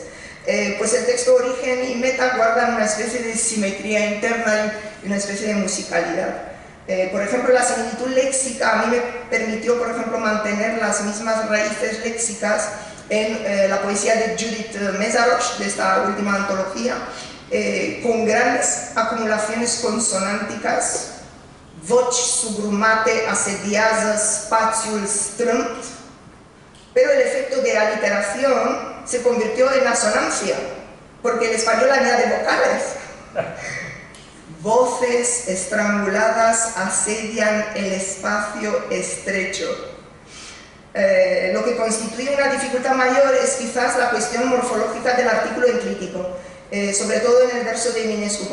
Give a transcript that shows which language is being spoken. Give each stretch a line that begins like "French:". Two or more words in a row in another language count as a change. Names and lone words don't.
Spanish: Pues el texto origen y meta guardan una especie de simetría interna y una especie de musicalidad. Por ejemplo, la similitud léxica a mí me permitió, por ejemplo, mantener las mismas raíces léxicas en la poesía de Judith Mézaros, de esta última antología, con grandes acumulaciones consonánticas,
Romanian: voci subrumate, asediază, spațiul strâmt,
Spanish: pero el efecto de aliteración se convirtió en asonancia, porque el español añade vocales. Voces estranguladas asedian el espacio estrecho. Lo que constituye una dificultad mayor es quizás la cuestión morfológica del artículo enclítico, sobre todo en el verso de Eminescu.